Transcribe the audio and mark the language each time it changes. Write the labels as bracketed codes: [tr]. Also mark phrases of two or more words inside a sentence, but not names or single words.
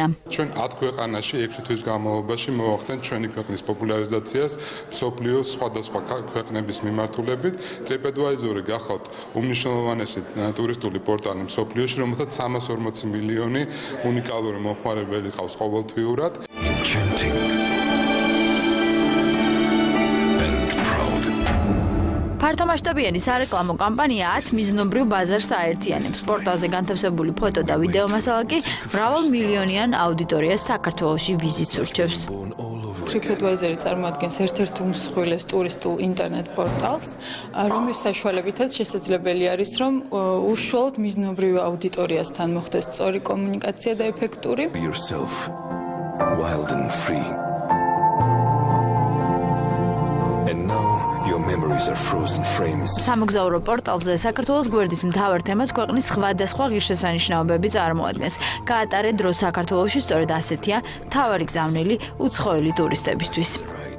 [ka] ჩვენ 10 ქვეყანაში 6 თვის განმავლობაში მოვახდენთ ჩვენი ქვეყნის პოპულარიზაციას მსოფლიოს სხვადასხვა ქვეყნების მიმართულებით. TripAdvisor-ი გახავთ უმნიშვნელოვანესი ტურისტული პორტალი მსოფლიოში, რომელსაც 340 მილიონი უნიკალური მომხმარებელი ყავს ყოველთვიურად. [en] Enchanting and proud. [ka] ფართომასშტაბიანი სარეკლამო კამპანია 10 მიზნობრივ ბაზარს აერთიანებს. პორტალზე განთავსებული ფოტო და ვიდეო მასალა კი მრავალმილიონიან აუდიტორიას საქართველოში ვიზიტს ურჩევს. TripAdvisor წარმოადგენს ერთ-ერთ უმსხვილეს ტურისტულ ინტერნეტ პორტალს, რომლის საშუალებითაც შესაძლებელი არის, რომ უშუალოდ მიზნობრივ აუდიტორიასთან მოხდეს სწორი კომუნიკაცია და ეფექტური. [en] Be yourself, wild and free. And now your memories are frozen frames. [ka] სამოგზაურო პორტალზე საქართველოს გვერდის მთავარ თემას ქვეყნის სხვადასხვა ღირსშესანიშნაობები წარმოადგენს. გაატარე დრო საქართველოში სწორედ ასეთია მთავარი გზავნილი უცხოელი ტურისტებისთვის.